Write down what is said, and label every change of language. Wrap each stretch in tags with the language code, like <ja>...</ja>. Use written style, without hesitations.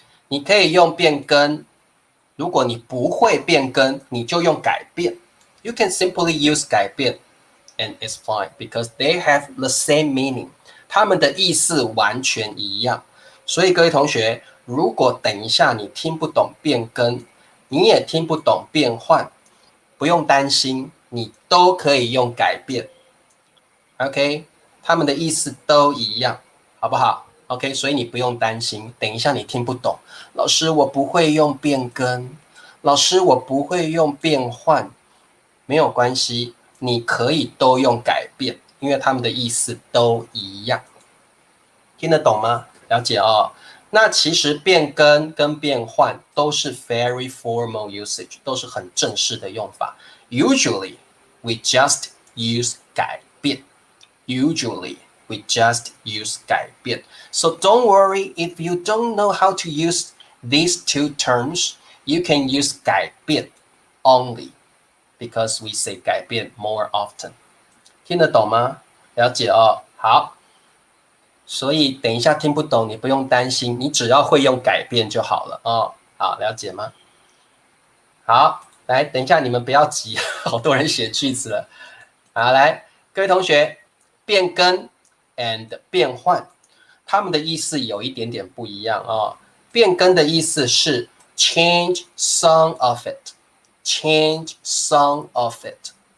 <zh>你可以用变更，如果你不会变更，你就用改变。</zh> <en>You can simply use 改变 and it's fine because they have the same meaning。</en> <zh>它们的意思完全一样。所以各位同学，如果等一下你听不懂变更，你也听不懂变换，不用担心，你都可以用改变。 OK， 它们的意思都一样，好不好 ？OK， 所以你不用担心，等一下你听不懂，老师我不会用变更，老师我不会用变换，没有关系，你可以都用改变，因为它们的意思都一样，听得懂吗？了解哦。那其实变更跟变换都是</zh> <en>very formal usage，</en> <zh>都是很正式的用法。</zh> <en>Usually we just use 改变。 Usually we just use 改变。 So don't worry if you don't know how to use these two terms. You can use 改变 only because we say 改变 more often.</en> <zh>听得懂吗？了解哦。好。所以等一下听不懂，你不用担心，你只要会用改变就好了哦。好，了解吗？好，来，等一下你们不要急，好多人写句子了。好，来，各位同学，变更 and 变换，它们的意思有一点点不一样哦。变更的意思是</zh> <en>change some of it,</en> <zh>change some of it.</zh>